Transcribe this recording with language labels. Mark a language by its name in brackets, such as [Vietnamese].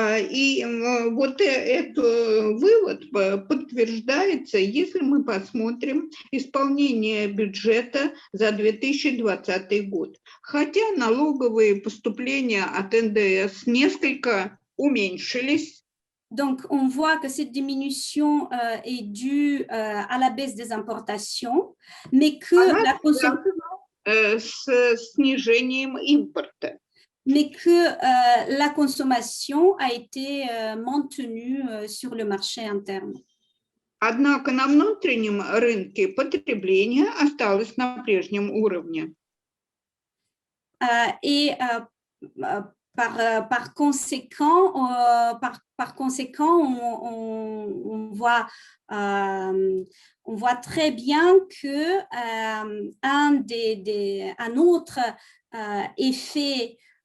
[Russian] И вот этот вывод подтверждается, если мы посмотрим исполнение бюджета за 2020 год. Хотя налоговые поступления от НДС несколько уменьшились. [French] Donc, on voit que cette diminution est due à la baisse des importations, mais que la consommation... [Russian] с снижением импорта. [French] Mais que la consommation a été maintenue sur le marché interne. [Russian] Однако на внутреннем рынке потребление осталось на прежнем уровне. [French] Et par conséquent, on voit très bien que un autre effet